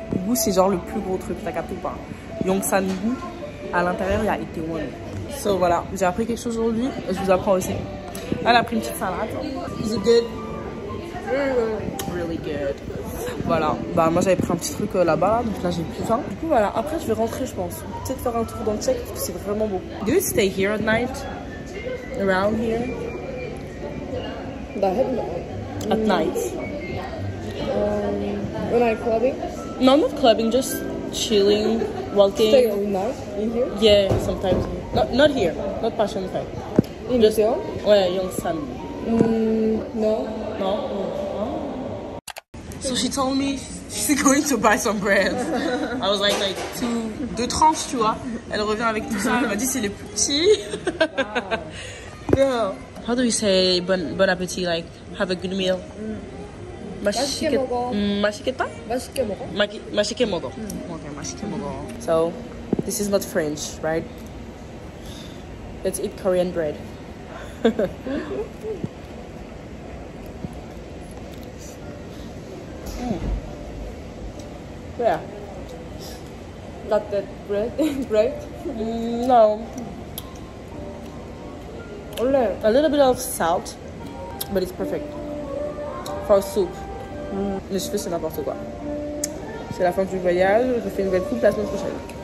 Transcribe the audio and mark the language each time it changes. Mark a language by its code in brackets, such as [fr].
[fr] Goût, c'est genre le plus gros truc, t'as capté ou pas? Yongsan-gu, à l'intérieur, il y a Itaewon. So voilà, j'ai appris quelque chose aujourd'hui et je vous apprends aussi. Elle a pris une petite salade. [en] Is it good? Really good. [fr] Voilà, bah moi j'avais pris un petit truc là-bas, donc là j'ai plus faim. Du coup voilà, après je vais rentrer je pense. Peut-être faire un tour dans le check parce que c'est vraiment beau. [en] Do you stay here at night? Around here? At night? When I'm clubbing, No, not clubbing, just chilling, walking. stay all night in here. Yeah, sometimes. Not here, not Passion 5. In Just, Seoul? [fr] ouais, Yongsan. [en] No. No? So she told me she's going to buy some bread. I was like [fr] deux tranches, tu vois. Elle revient avec tout ça. Elle m'a dit c'est les plus petits. [en] Girl. How do we say bon appétit? Like have a good meal. [ko] 맛있게 먹어. 맛있겠다? 맛있게 먹어. 맛있게 먹어. [en] Okay, [ko] 맛있게 먹어. [en] So this is not French, right? Let's eat Korean bread. Yeah. Not that bread. Great. No. A little bit of salt, but it's perfect. For soup. [fr] Les cheveux, c'est n'importe quoi. C'est la fin du voyage. Je fais une nouvelle coupe la semaine prochaine.